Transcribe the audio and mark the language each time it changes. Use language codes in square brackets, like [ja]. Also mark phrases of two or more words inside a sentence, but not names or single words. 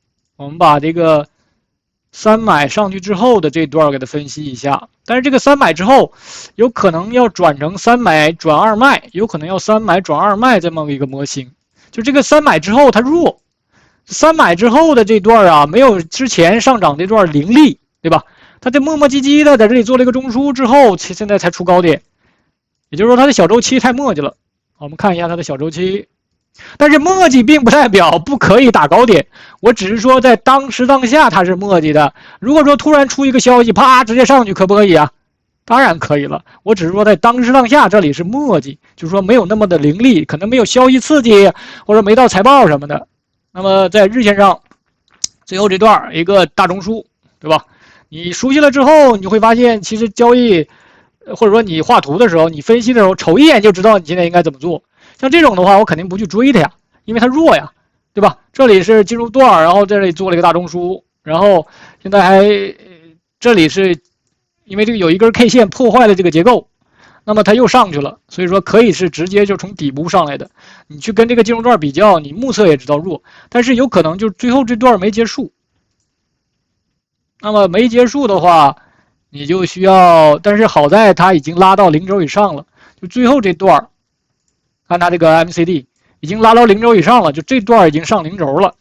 [zh] 我們把這個三買上去之後的這段給它分析一下。但是這個三買之後，有可能要轉成三買轉二賣，有可能要三買轉二賣這麼一個模型。就這個三買之後它弱，三買之後的這段啊，沒有之前上漲這段凌厲，對吧？它就磨磨唧唧的在這裡做了一個中樞之後，現在才出高點，也就是說它的小周期太磨叽了。我們看一下它的小周期，但是磨叽並不代表不可以打高點，我只是說在當时當下它是磨叽的。如果說突然出一個消息，啪直接上去，可不可以啊？當然可以了。我只是說在當时当下這裡是磨叽，就是說沒有那麼的凌厲，可能沒有消息刺激，或者沒到財報什麼的。那麼在日線上，最後這段一個大中樞，對吧？你熟悉了之後，你會發現其實交易，或者說你畫圖的時候，你分析的時候，瞅一眼就知道你現在應該怎麼做。像這種的話，我肯定不去追它呀，因為它弱呀，對吧？這裡是進入段，然後這裡做了一個大中樞，然後現在還這裡是因為這個有一根 K 線破壞了這個結構，那麼它又上去了，所以說可以是直接就從底部上來的。你去跟這個進入段比較，你目測也知道弱，但是有可能就最後這段沒結束。那麼沒結束的話，你就需要，但是好在它已經拉到0軸以上了，就最後這段，看它這個 MACD 已經拉到0軸以上了，就這段已經上0軸了。